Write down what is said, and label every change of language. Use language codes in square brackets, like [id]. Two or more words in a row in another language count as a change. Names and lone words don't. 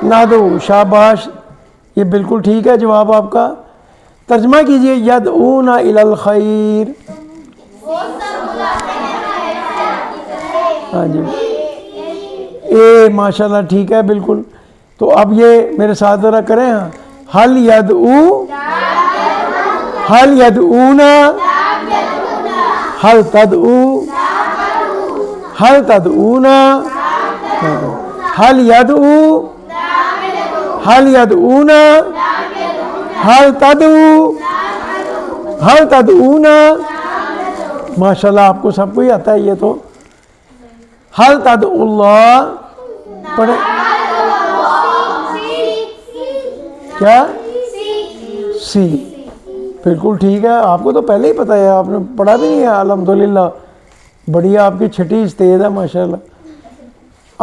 [hi] नादू, शाबाश, ये बिल्कुल ठीक है जवाब आपका। तर्जमा कीजिए [ar] يدعون إلى الخير. [hi] हाँ जी, ए माशाल्लाह ठीक है बिल्कुल। तो अब ये मेरे साथ ज़रा करें। हाँ, [ar] هل يدعون، هل تدعو، هل تدعون، هل يدعو، هل يدعون، هل تدعو، هل تدعون. [hi] माशाल्लाह आपको सबको ही आता है ये तो। [ar] هل تدعو الله [hi] पढ़े क्या? सी, बिल्कुल ठीक है। आपको तो पहले ही पता है, आपने पढ़ा भी नहीं है। अल्हम्दुलिल्लाह, बढ़िया, आपकी छठी इस्तेद है माशाल्लाह।